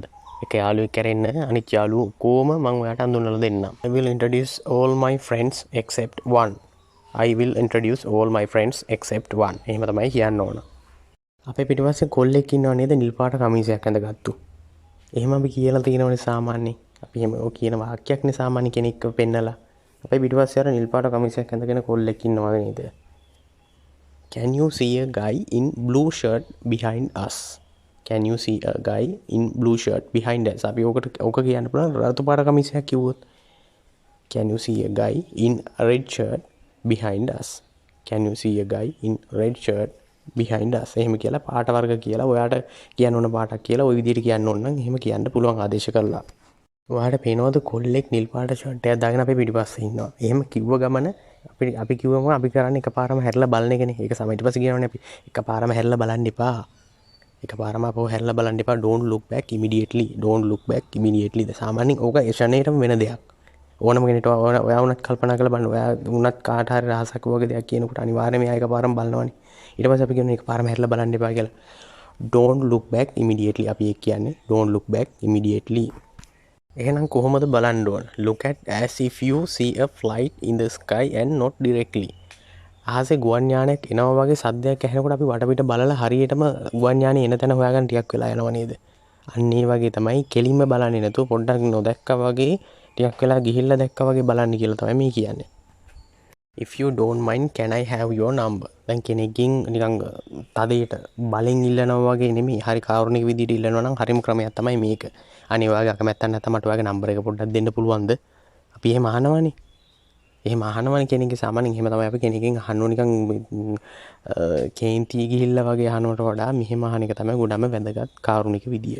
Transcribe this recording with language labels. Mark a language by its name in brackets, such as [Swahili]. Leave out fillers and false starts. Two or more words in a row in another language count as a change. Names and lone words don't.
[Sinhala] එක යාළුවෙක් කරෙන්න අනිත් යාළුවෝ ඔක්කොම මං ඔයාලට අඳුනලා දෙන්නම්. [English] I will introduce all my friends except one. I will introduce all my friends except one. [Sinhala] එහෙම තමයි කියන්න ඕන. අපේ පිටිපස්සේ කොල්ලෙක් ඉන්නව නේද නිල් පාට කමීසයක් ඇඳගත්තු. එහෙම අපි කියලා තියෙනවනේ සාමාන්‍යයෙන්. අපි එහෙම ඔය කියන වාක්‍යයක්නේ සාමාන්‍ය කෙනෙක්ව පෙන්නලා. අපේ පිටිපස්සේ අර නිල් පාට කමීසයක් ඇඳගෙන කොල්ලෙක් ඉන්නවද නේද? [English] Can you see a guy in blue shirt behind us? Can you see a guy in blue shirt behind us? [Sinhala] අපි ඕක කියන්න පුළුවන් රතු පාට කමීසයක් කිව්වොත්. [English] Can you see a guy in a red shirt behind us? Can you see a guy in red shirt behind us? [Sinhala] එහෙම කියලා පාට වර්ග කියලා ඔයාට කියන්න ඕන පාටක් කියලා ওই විදිහට කියන්න ඕන නම් එහෙම කියන්න පුළුවන් ආදේශ කරලා. ඔයාට පේනවද කොල්ලෙක් නිල් පාට ෂර්ට් එකක් දාගෙන අපේ පිටිපස්සේ ඉන්නවා. එහෙම කිව්ව ගමන අපි කිව්වම අපි කරන්නේ එකපාරම හැරිලා බලන එකනේ. ඒක සමහර ඊට පස්සේ කියනවනේ අපි එකපාරම හැරිලා බලන්න එපා. එකපාරම අපව හැරිලා බලන්න එපා. [English] Don't look back immediately. Don't look back immediately. [Sinhala] සාමාන්‍යයෙන් ඕක ඒ ෂණේටම වෙන දෙයක්. ඕනම කෙනෙක්ට ඔයා වුණත් කල්පනා කරලා බලන්න. ඔයා වුණත් කාට හරි රහසක් වගේ දෙයක් කියනකොට අනිවාර්යයෙන්ම එයා එකපාරම බලනවනේ. ඊට පස්සේ අපි කියනවා එකපාරම හැරිලා බලන්න එපා කියලා. [English] Don't look back immediately. [Sinhala] අපි ඒක කියන්නේ [English] don't look back immediately. [Sinhala] එහෙනම් කොහොමද බලන්න ඕන? [English] Look at as if you see a flight in the sky and not directly. [Sinhala] ආසේ ගුවන් යානයක් එනවා වගේ සද්දයක් ඇහෙනකොට අපි වටපිට බලලා හරියටම ගුවන් යානේ එන තැන හොයාගන්න ටිකක් වෙලා යනවා නේද? අන්න ඒ වගේ තමයි කෙලින්ම බලන්නේ නැතුව පොඩ්ඩක් නොදැක්කා වගේ ටිකක් වෙලා ගිහිල්ලා දැක්කා වගේ බලන්න කියලා තමයි මේ කියන්නේ. [English] If you don't mind can I have your number? [Sinhala] දැන් කෙනෙක්ගෙන් නිකන් තදේට බලෙන් ඉල්ලනවා වගේ නෙමෙයි. හරි කාරුණික විදිහට ඉල්ලනවා නම් හරිම ක්‍රමයක් තමයි මේක. අනේ ඔයාගේ අකමැත්තක් නැත්නම් මට ඔයාගේ නම්බර් එක පොඩ්ඩක් දෙන්න පුළුවන්ද? අපි එහෙම අහනවනේ. එහෙම අහනවනේ කෙනෙක්ගේ සාමාන්‍යයෙන් එහෙම තමයි අපි කෙනෙක්ගෙන් අහන්නෝ නිකන් කේන්ති ගිහිල්ලා වගේ අහනවට වඩා මෙහෙම අහන එක තමයි ගොඩම වැදගත් කාරුණික විදිය.